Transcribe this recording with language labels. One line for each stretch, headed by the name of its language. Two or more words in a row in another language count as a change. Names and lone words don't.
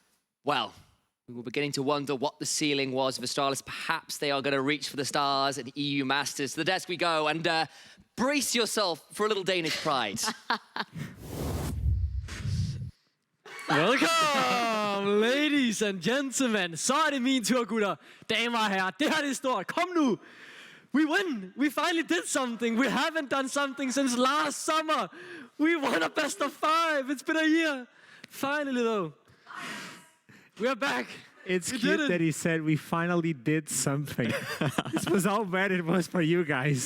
English: Well, we were beginning to wonder what the ceiling was of Astralis. Perhaps they are going to reach for the stars and EU Masters. To the desk we go, and brace yourself for a little Danish pride. Welcome, ladies and gentlemen.
Danish: Så det min tur, gutter. Damer og herrer, det her det er stort. Kom nu.
English: We win. We finally did something. We haven't done something since last summer. We won a best of 5. It's been a year. Finally, though. We are back. It's cute that he said we finally did something. This was how bad it was for you guys.